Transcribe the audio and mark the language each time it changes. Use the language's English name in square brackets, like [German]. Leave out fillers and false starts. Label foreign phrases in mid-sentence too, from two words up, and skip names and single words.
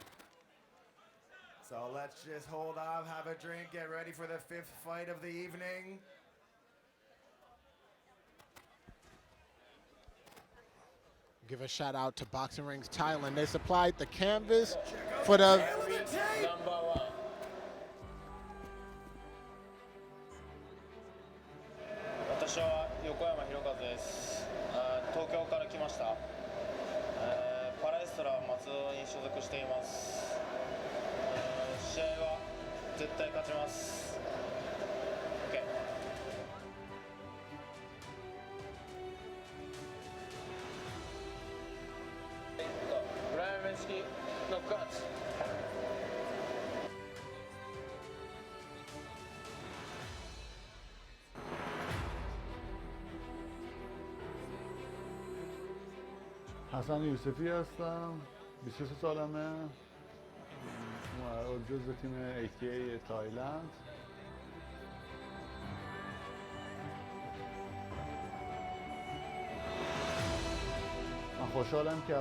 [English] So let's just hold off, have a drink, get ready for the fifth fight of the evening. Give a shout out to Boxing Rings Thailand. They supplied the canvas for the Number 1. [Japanese] 私は横山弘和です。東京から来ました。パラエストラ松戸に所属しています。試合は絶対勝ちます。OK。プライム式ノックアウト。 [Persian] حسن یوسفی هستم 23 سالمه جزو تیم ATA تایلند من خوشحالم که